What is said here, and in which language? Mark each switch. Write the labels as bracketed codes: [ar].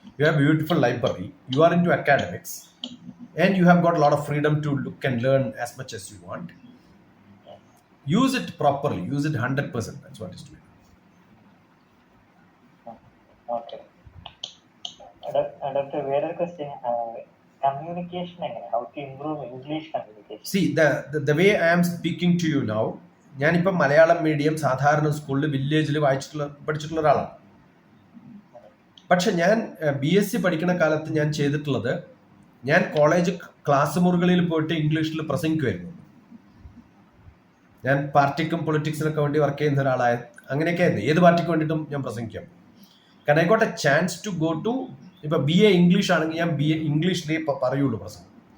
[en] You have beautiful library, you are into academics and you have got lot of freedom to look and learn as much as you want. Use it properly, use it 100%. That's what is to be. Okay. Doctor, വേറൊരു question, communication എങ്ങനെ, how to improve English communication? See, the way I am speaking to you now, [ml] ഞാനിപ്പോൾ Malayalam medium സാധാരണ സ്കൂളിൽ വില്ലേജിൽ പഠിച്ചിട്ടുള്ള ഒരാളാണ്. പക്ഷെ ഞാൻ BSc പഠിക്കുന്ന കാലത്ത് ഞാൻ ചെയ്തിട്ടുള്ളത്, ഞാൻ കോളേജ് ക്ലാസ് മുറികളിൽ പോയിട്ട് ഇംഗ്ലീഷിൽ പ്രസംഗിക്കുമായിരുന്നു. ഞാൻ പാർട്ടിക്കും പൊളിറ്റിക്സിനൊക്കെ വേണ്ടി വർക്ക് ചെയ്യുന്ന ഒരാളായ, അങ്ങനെയൊക്കെ ആയിരുന്നു. ഏത് പാർട്ടിക്ക് വേണ്ടിയിട്ടും ഞാൻ പ്രസംഗിക്കാം. കാരണം [en] I got a chance to go to, [ml] ഇപ്പൊ BA ഇംഗ്ലീഷ് ആണെങ്കിൽ ഞാൻ BA ഇംഗ്ലീഷിലേ പറയുള്ളൂ പ്രസംഗം.